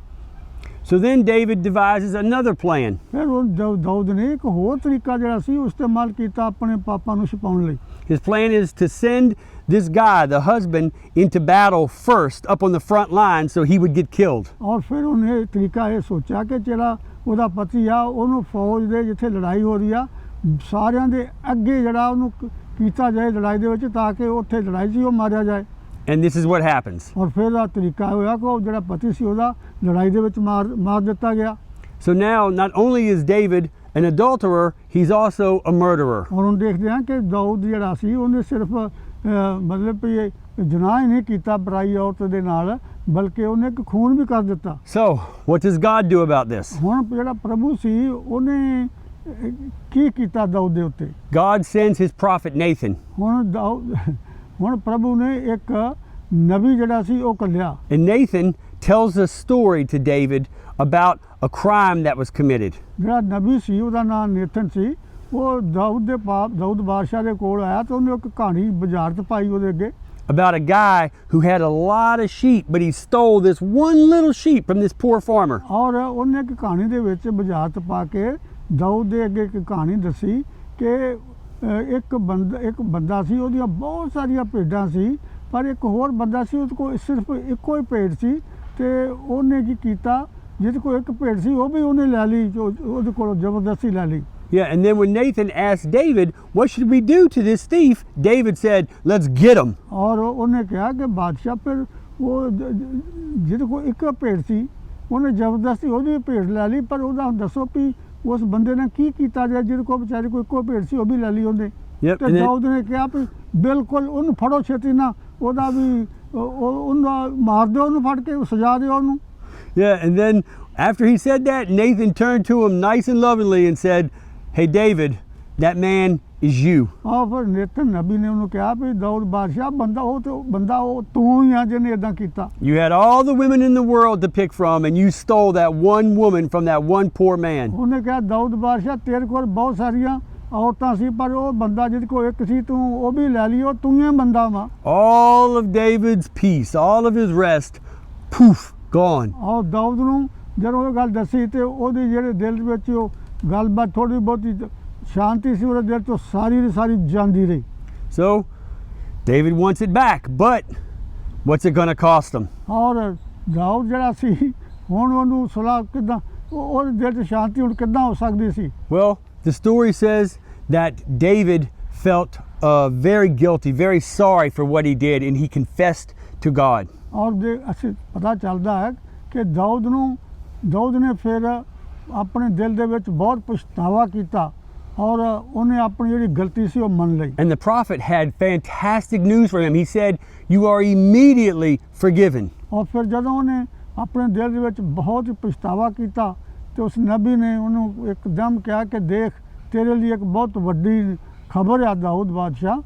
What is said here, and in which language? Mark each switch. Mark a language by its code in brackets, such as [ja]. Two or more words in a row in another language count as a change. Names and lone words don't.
[en] So then David devises another plan. [pa] ਫਿਰ ਉਹ ਦਾਊਦ ਨੇ ਇੱਕ ਹੋਰ ਤਰੀਕਾ ਜਿਹੜਾ ਸੀ ਉਹ ਇਸਤੇਮਾਲ ਕੀਤਾ ਆਪਣੇ ਪਾਪਾਂ ਨੂੰ ਛੁਪਾਉਣ ਲਈ। [en] His plan is to send this guy, the husband, into battle first, up on the front line, so he would get killed. [pa] ਔਰ ਫਿਰ ਉਹਨੇ ਤਰੀਕਾ ਇਹ ਸੋਚਿਆ ਕਿ ਜਿਹੜਾ ਉਹਦਾ ਪਤੀ ਆ ਉਹਨੂੰ ਫੌਜ ਦੇ ਜਿੱਥੇ ਲੜਾਈ ਹੋ ਰਹੀ ਆ ਸਾਰਿਆਂ ਦੇ ਅੱਗੇ ਜਿਹੜਾ ਉਹਨੂੰ ਕੀਤਾ ਜਾਏ ਲੜਾਈ ਦੇ ਵਿੱਚ ਤਾਂ ਕਿ ਉੱਥੇ ਲੜਾਈ 'ਚ ਉਹ ਮਾਰਿਆ ਜਾਏ। [en] And this is what happens. [pa] ਔਰ ਫਿਰ ਦਾ ਤਰੀਕਾ ਹੋਇਆ ਕਿ ਉਹ ਜਿਹੜਾ ਪਤੀ ਸੀ ਉਹਦਾ ਲੜਾਈ ਦੇ ਵਿੱਚ ਮਾਰ ਦਿੱਤਾ ਗਿਆ। [en] So now, not only is David an adulterer, he's also a murderer. [pa] ਔਰ ਹੁਣ ਦੇਖਦੇ ਹਾਂ ਕਿ ਦਾਊਦ ਜਿਹੜਾ ਸੀ ਉਹਨੇ ਸਿਰਫ ਮਤਲਬ ਵੀ ਜਨਾਹ ਹੀ ਨਹੀਂ ਕੀਤਾ ਬੁਰਾਈ ਔਰਤ ਦੇ ਨਾਲ ਬਲਕਿ ਉਹਨੇ ਇੱਕ ਖੂਨ ਵੀ ਕਰ ਦਿੱਤਾ। [en] So, what does God do about this? [pa] ਹੁਣ ਜਿਹੜਾ ਪ੍ਰਭੂ ਸੀ ਉਹਨੇ ਕੀ ਕੀਤਾ ਦਾਊਦ ਦੇ ਉੱਤੇ? [en] God sends his prophet Nathan. [pa] ਹੁਣ ਪ੍ਰਭੂ ਨੇ ਇੱਕ ਨਬੀ ਜਿਹੜਾ ਸੀ ਉਹ ਘੱਲਿਆ। [en] And Nathan tells a story to David about a crime that was committed. [pa] ਜਿਹੜਾ ਨਬੀ ਸੀ ਉਹਦਾ ਨਾਮ ਨੇਥਨ ਸੀ ਉਹ ਦਾਊਦ ਬਾਦਸ਼ਾਹ ਦੇ ਕੋਲ ਆਇਆ ਤੇ ਉਹਨੇ ਇੱਕ ਕਹਾਣੀ ਬਾਜ਼ਾਰ 'ਚ ਪਾਈ ਉਹਦੇ ਅੱਗੇ। [en] About a guy who had a lot of sheep, but he stole this one little sheep from this poor farmer. [pa] ਔਰ ਉਹਨੇ ਇੱਕ ਕਹਾਣੀ ਦੇ ਵਿੱਚ ਬਾਜ਼ਾਰ 'ਚ ਪਾ ਕੇ ਦਾਊਦ ਦੇ ਅੱਗੇ ਇੱਕ ਕਹਾਣੀ ਦੱਸੀ ਕਿ ਇੱਕ ਬੰਦਾ ਸੀ ਉਹਦੀਆਂ ਬਹੁਤ ਸਾਰੀਆਂ ਭੇਡਾਂ ਸੀ ਪਰ ਇੱਕ ਹੋਰ ਬੰਦਾ ਸੀ ਉਹਦੇ ਕੋਲ ਸਿਰਫ ਇੱਕੋ ਹੀ ਭੇਡ ਸੀ ਤੇ ਉਹਨੇ ਕੀ ਕੀਤਾ ਜਿਹਦੇ ਕੋਲ ਇੱਕ ਭੇਡ ਸੀ ਉਹ ਵੀ ਉਹਨੇ ਲੈ ਲਈ ਉਹਦੇ ਕੋਲੋਂ ਜ਼ਬਰਦਸਤੀ ਲੈ ਲਈ। [en] Yeah, and then when Nathan asked David, what should we do to this thief? David said, let's get him. [pa] ਔਰ ਉਹਨੇ ਕਿਹਾ ਕਿ ਬਾਦਸ਼ਾਹ ਫਿਰ ਉਹ ਜਿਹਦੇ ਕੋਲ ਇੱਕ ਭੇਡ ਸੀ ਉਹਨੇ ਜ਼ਬਰਦਸਤੀ ਉਹਦੀ ਭੇਡ ਲੈ ਲਈ ਪਰ ਉਹਦਾ ਦੱਸੋ ਵੀ ਉਸ ਬੰਦੇ ਨੇ ਕੀ ਕੀਤਾ ਜਾਏ ਜਿਹਦੇ ਕੋਲ ਵਿਚਾਰੇ ਕੋਈ ਇੱਕੋ ਭੇਡ ਸੀ ਉਹ ਵੀ ਲੈ ਲਈ ਉਹਨੇ। ਤੇ ਦਾਊਦ ਨੇ ਕਿਹਾ ਵੀ ਬਿਲਕੁਲ ਉਹਨੂੰ ਫੜੋ ਛੇਤੀ ਨਾਲ ਉਹਦਾ ਵੀ ਉਹਨੂੰ ਮਾਰ ਦਿਓ ਉਹਨੂੰ ਫੜ ਕੇ ਸਜ਼ਾ ਦਿਓ ਉਹਨੂੰ। [en] Yeah, and then after he said that, Nathan turned to him nice and lovingly and said, hey David, that man is you. [pa] ਆਹ ਫਿਰ ਨੇਥਨ ਨਬੀ ਨੇ ਉਹਨੂੰ ਕਿਹਾ ਵੀ ਦਾਊਦ ਬਾਦਸ਼ਾਹ ਬੰਦਾ ਉਹ ਤੂੰ ਹੀ ਆ ਜਿਹਨੇ ਇਦਾਂ ਕੀਤਾ। [en] You had all the women in the world to pick from and you stole that one woman from that one poor man. [pa] ਉਹਨੇ ਕਿਹਾ ਦਾਊਦ ਬਾਦਸ਼ਾਹ ਤੇਰੇ ਕੋਲ ਬਹੁਤ ਸਾਰੀਆਂ ਔਰਤਾਂ ਸੀ ਪਰ ਉਹ ਬੰਦਾ ਜਿਹਦੇ ਕੋਲ ਇੱਕ ਸੀ ਤੂੰ ਉਹ ਵੀ ਲੈ ਲਈ ਉਹ ਤੂੰ ਹੀ ਬੰਦਾ ਵਾ। [en] All of David's peace, all of his rest, poof, gone. [pa] ਔਰ ਦਾਊਦ ਨੂੰ ਜਦੋਂ ਉਹ ਗੱਲ ਦੱਸੀ ਤੇ ਉਹਦੇ ਜਿਹੜੇ ਦਿਲ ਵਿੱਚ ਉਹ ਗੱਲਬਾਤ ਥੋੜੀ ਬਹੁਤੀ ਸ਼ਾਂਤੀ ਸੀ ਉਹਦੇ ਦਿਲ ਤੋਂ ਸਾਰੀ ਦੀ ਸਾਰੀ ਜਾਂਦੀ ਰਹੀ। [en] So David wants it back, but what's it going to cost him? [pa] ਔਰ ਦਾਊਦ ਜਿਹੜਾ ਸੀ ਹੁਣ ਉਹਨੂੰ ਸੁਲਾਹ ਕਿੱਦਾਂ ਉਹਦੇ ਦਿਲ 'ਚ ਸ਼ਾਂਤੀ ਹੁਣ ਕਿੱਦਾਂ ਹੋ ਸਕਦੀ ਸੀ? [en] Well, the story says that David felt very guilty, very sorry for what he did, and he confessed to God. [pa] ਔਰ ਜੇ ਅਸੀਂ ਪਤਾ ਚੱਲਦਾ ਹੈ ਕਿ ਦਾਊਦ ਨੇ ਫਿਰ ਆਪਣੇ ਦਿਲ ਦੇ ਵਿੱਚ ਬਹੁਤ ਪਛਤਾਵਾ ਕੀਤਾ ਔਰ ਉਹਨੇ ਆਪਣੀ ਜਿਹੜੀ ਗਲਤੀ ਸੀ ਉਹ ਮੰਨ ਲਈ। [en] And the prophet had fantastic news for him. He said, you are immediately forgiven. [pa] ਔਰ ਫਿਰ ਜਦੋਂ ਉਹਨੇ ਆਪਣੇ ਦਿਲ ਦੇ ਵਿੱਚ ਬਹੁਤ ਹੀ ਪਛਤਾਵਾ ਕੀਤਾ ਤੇ ਉਸ ਨਬੀ ਨੇ ਉਹਨੂੰ ਇੱਕਦਮ ਕਿਹਾ ਕਿ ਦੇਖ ਤੇਰੇ ਲਈ ਇੱਕ ਬਹੁਤ ਵੱਡੀ ਖਬਰ ਹੈ ਦਾਊਦ ਬਾਦਸ਼ਾਹ।